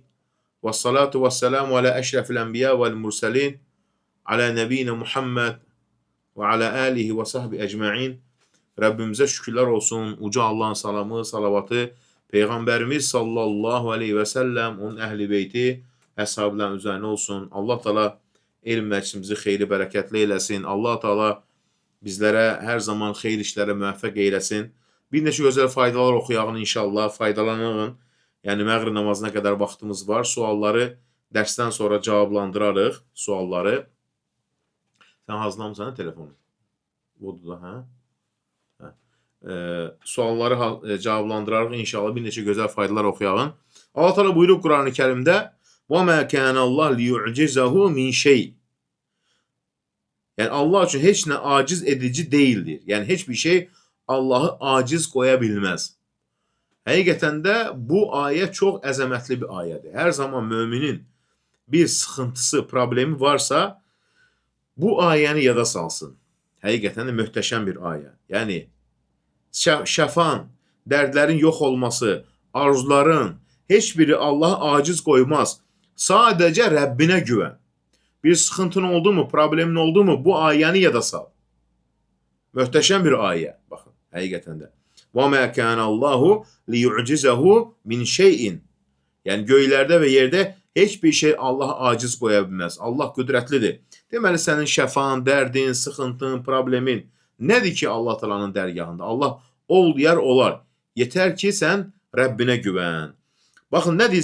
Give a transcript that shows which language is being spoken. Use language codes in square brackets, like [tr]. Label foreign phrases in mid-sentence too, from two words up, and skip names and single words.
[ar] والصلاة والسلام على أشرف الأنبياء والمرسلين. على نبينا محمد وعلى آله وصحبه أجمعين. [tr] Rabbimize şükürler olsun. Uca Allah'ın salamı, salavatı, Peygamberimiz [ar] صلى الله عليه وسلم, [tr] onun ehli beyti, əshabların üzerine olsun. [az] Allah Teala elm məclisimizi xeyli bərəkətli eyləsin. Allah Teala bizlərə hər zaman xeyir işlərə müvəffəq eyləsin. Bir neçə gözəl faydalar oxuyağın inşallah, faydalanığın. Yəni məğrib namazına qədər vaxtımız var. Sualları dərsdən sonra cavablandırarıq, sualları. Sən hazırlamısan telefonu? Budur da, hə? Sualları cavablandırarıq inşallah, bir neçə gözəl faydalar oxuyağın. Allah Teala buyurur Qur'an-ı Kerimdə: [ar] وَمَا كَانَ اللّٰهُ لِيُعْجِزَهُ مِنْ شَيْءٍ. [az] Yəni Allah üçün heç nə aciz edici deyildir. Yəni heç bir şey Allahı aciz qoya bilməz. Həqiqətən də bu ayə çox əzəmətli bir ayədir. Hər zaman müminin bir sıxıntısı, problemi varsa bu ayəni yada salsın. Həqiqətən də möhtəşəm bir ayə. Yəni şəfan, dərdlərin yox olması, arzuların heç biri Allahı aciz qoymaz. Sadəcə Rəbbinə güvən. Bir sıxıntın oldu mu, problemin oldu mu bu ayəni yada sal. Möhtəşəm bir ayə. Baxın, həqiqətən də. [ar] وَمَا كَانَ اللّٰهُ لِيُعْجِزَهُ مِنْ شَيْءٍ. [az] Yəni göylərdə və yerdə heç bir şey Allah'a aciz qoya bilməz. Allah qüdrətlidir. Deməli sənin şəfan, dərdin, sıxıntın, problemin nədir ki Allah Teala'nın dərgahında? Allah ol deyər, olar. Yetər ki sən Rəbbinə güvən. Baxın nədir?